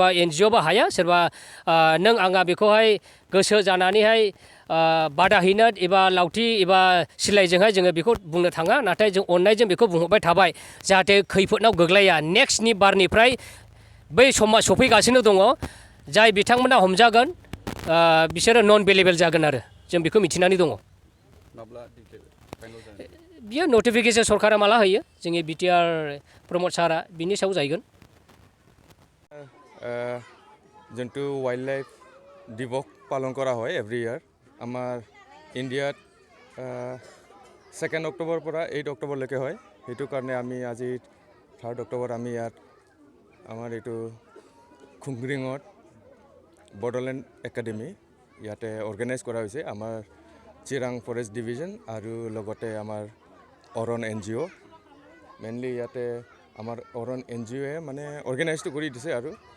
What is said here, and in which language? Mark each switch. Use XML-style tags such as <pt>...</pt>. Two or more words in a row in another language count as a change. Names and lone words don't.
<brx>NGOबो हाया सोरबा नों आंहा बेखौहाय गोसो जानानैहाय बादा हैनो एबा लावथि एबा सिलाइजोंहाय जोङो बेखौ बुंनो थाङा नाथाय जों अननायजों बेखौ बुंहरबाय थाबाय जाहाथे खैफोदनाव गोग्लैया नेक्स्टनि बारनिफ्राय बै समा सफैगासिनो दङ जाय बिथांमोना हमजागोन बिसोरो</brx> <en>non bailable</en> <brx>जागोन आरो जों बेखौ मिथिनानै दङ बियो नटिफिकेसन सरकारा माला होयो जोंनि BTR प्रमद सारा बिनि सायाव जाहैगोन</brx> <as>যোনটো</as> <en>wild life</en> <as>দিৱস পালন কৰা হয়</as> <en>every year</en> <as>আমাৰ ইণ্ডিয়াত 2 অক্টোবৰ পৰা 8 অক্টোবৰলৈকে হয় সেইটো কাৰণে আমি আজি 3 অক্টোবৰ আমি ইয়াত আমাৰ এইটো খুংগ্ৰিঙত বড়োলেণ্ড একাডেমি ইয়াতে অৰ্গেনাইজ কৰা হৈছে আমাৰ চিৰাং ফৰেষ্ট ডিভিজন আৰু লগতে আমাৰ অৰণ NGO মেইনলি ইয়াতে আমাৰ অৰণ NGOয়ে মানে অৰ্গেনাইজটো কৰি দিছে আৰু</as>